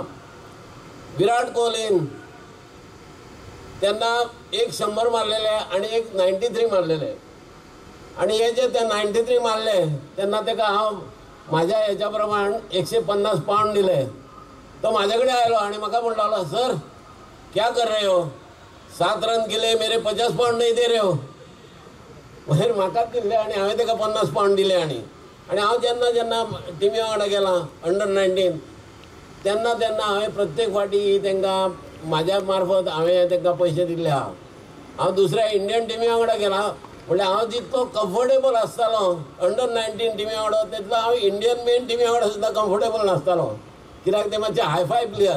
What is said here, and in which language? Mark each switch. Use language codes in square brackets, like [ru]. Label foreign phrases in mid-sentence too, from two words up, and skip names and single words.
[kok] विराट कोहलीन तेन्ना एक 100 मारलेले आनी एक 93 मारलेले. आनी हे जे ते 93 मारले तेन्ना ताका हांव म्हाज्या हेच्या प्रमाण 150 पावंड दिले. तो म्हाजे कडेन आयलो आनी म्हाका म्हणूंक लागलो, [hi] सर क्या कर रहे हो, 7 रन केले, मेरे 50 पावंड नहीं दे रहे हो. [kok] मागीर म्हाकाच दिले आनी हांवें ताका 50 पावंड दिले. आनी हांव जेन्ना टिमी वांगडा गेला अंडर-19 तेन्ना हांवें प्रत्येक फावटी तांकां म्हाज्या मार्फत हांवें तांकां पयशे दिल्ले आहा. हांव दुसऱ्या इंडियन टिमी वांगडा गेला म्हणल्यार हांव जितलो कम्फर्टेबल आसतालो अंडर-19 टिमी वांगडा तितलो हांव [en] Indian main [kok] टिमी वांगडा सुद्दां कम्फर्टेबल नासतालो, कित्याक ते मातशे [en] hi-fi player.